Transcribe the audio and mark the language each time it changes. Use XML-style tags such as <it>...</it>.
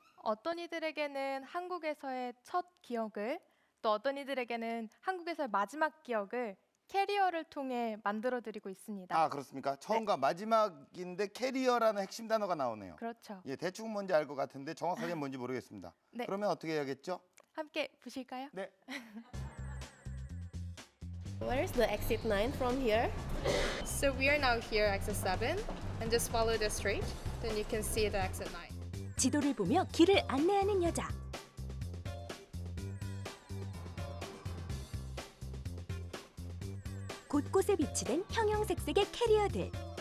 <ko>어떤 이들에게는 한국에서의 첫 기억을, 또 어떤 이들에게는 한국에서의 마지막 기억을 캐리어를 통해 만들어드리고 있습니다. 아, 그렇습니까? 처음과 마지막인데 캐리어라는 핵심 단어가 나오네요. 그렇죠. 예, 대충 뭔지 알 것 같은데 정확하게 뭔지 모르겠습니다. 네. 그러면 어떻게 해야겠죠? 함께 보실까요? 네.</ko> <en>Where is the exit 9 from here? So we are now here, exit 7, and just follow the street. Then you can see the exit 9.</en> <ko>지도를 보며 길을 안내하는 여자. 곳곳에 비치된 형형색색의 캐리어들.</ko>